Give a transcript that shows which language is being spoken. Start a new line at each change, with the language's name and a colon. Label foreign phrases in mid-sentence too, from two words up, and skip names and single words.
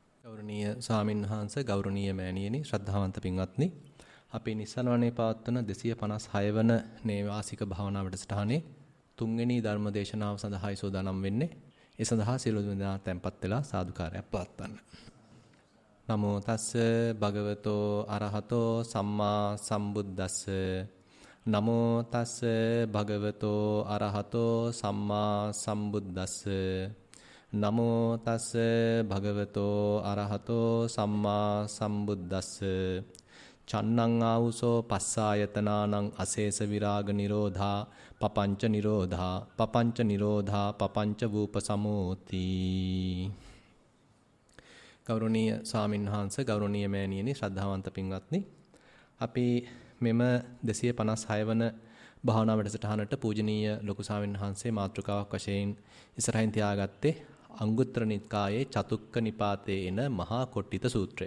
Sinhala: ගෞරවනීය ස්වාමින් වහන්සේ ගෞරවනීය මෑණියනි ශ්‍රද්ධාවන්ත පින්වත්නි අපි නිස්සරණවනේ පවත්වන 256 වන නේවාසික භාවනා වැඩසටහනේ තුන්වෙනි ධර්ම දේශනාව සඳහායි සෝදානම් වෙන්නේ. ඒ සඳහා සියලු දෙනා tempත් වෙලා සාදුකාරයක් පවත්වන්න.
Pali: නමෝ තස්ස භගවතෝ අරහතෝ සම්මා සම්බුද්දස්ස නමෝ තස්ස භගවතෝ අරහතෝ සම්මා සම්බුද්දස්ස නමෝ තස්ස භගවතෝ අරහතෝ සම්මා සම්බුද්දස්ස චන්නං ආවුසෝ පස්සායතනානං අශේෂ විරාග නිරෝධා පపంచ නිරෝධා පపంచ නිරෝධා පపంచ වූපසමෝති.
Sinhala: ගෞරවනීය ස්වාමින් වහන්සේ ගෞරවනීය මෑණියනි ශ්‍රද්ධාවන්ත පින්වත්නි අපි මෙම 256 වන භාවනා වැඩසටහනට පූජනීය ලොකු ස්වාමින් වහන්සේ මාතෘකාවක් වශයෙන් ඉස්සරහින් තියාගත්තේ අංගුත්තර නිකායේ චතුක්ක නිපාතේ එන මහා කොට්ටිත සූත්‍රය.